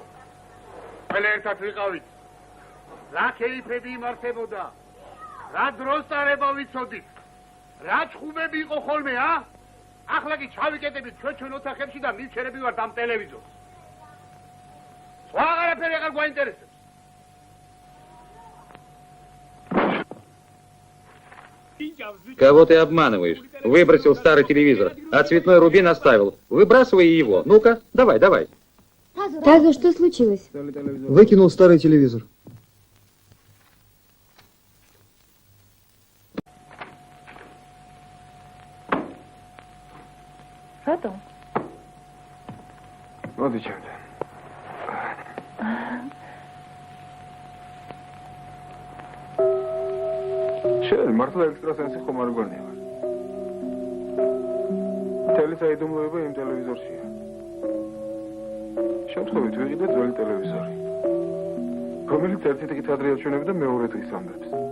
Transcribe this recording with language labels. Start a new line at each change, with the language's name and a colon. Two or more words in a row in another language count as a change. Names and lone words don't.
Georgian: ყველა ერთად ვიყავით. რა ქეიფები იმართებოდა. რა დროს წარება ვიცოდით. რა ჩხუბები იყო ხოლმე, ა? ახლა კი ჩავიკეტებით ჩვენ ოთახებში და მივჩერები ვართ ამ ტელევიზორს. სხვა აღარაფერი აღარ გვაინტერესებს.
Russian: Кого ты обманываешь? Выбросил старый телевизор, а цветной рубин оставил. Выбрасывай его. Ну-ка, давай, давай. Тазо, что случилось? Выкинул старый телевизор. Что? Вот и чем-то.
Georgian: შენ მართლა ექსტრასენსი ხომ არ გონია? მთელი საიდუმლოება იმ ტელევიზორშია. შემთხვევით ვიყიდე ძველი ტელევიზორი, რომელიც ერთი დღით ადრე აჩვენებდა მეორე დღის ამბებს.